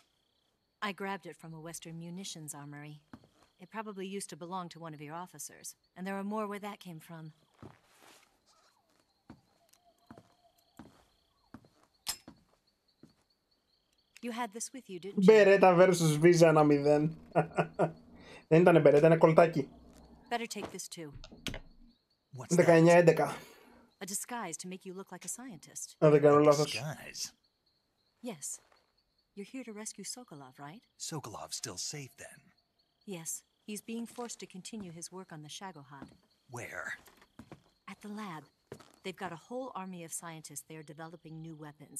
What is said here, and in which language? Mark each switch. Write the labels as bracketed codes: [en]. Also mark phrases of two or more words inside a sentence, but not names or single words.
[en] I grabbed it from a Western munitions armory. It probably used to belong to one of your officers, and there are more where that came from. You had this with you, didn't you? Beretta versus Visa 1-0. [el] Δεν ήταν Beretta, είναι κολτάκι. [en] Better take this too. 19-11. A disguise to make you look like a scientist. [el] Αν δεν κάνω λάθος. [en] Disguise? Yes. You're here to rescue Sokolov, right? Sokolov's still safe then? Yes. He's being forced to continue his work on the Shagohod. Where? At the lab. They've got a whole army of scientists there developing new weapons.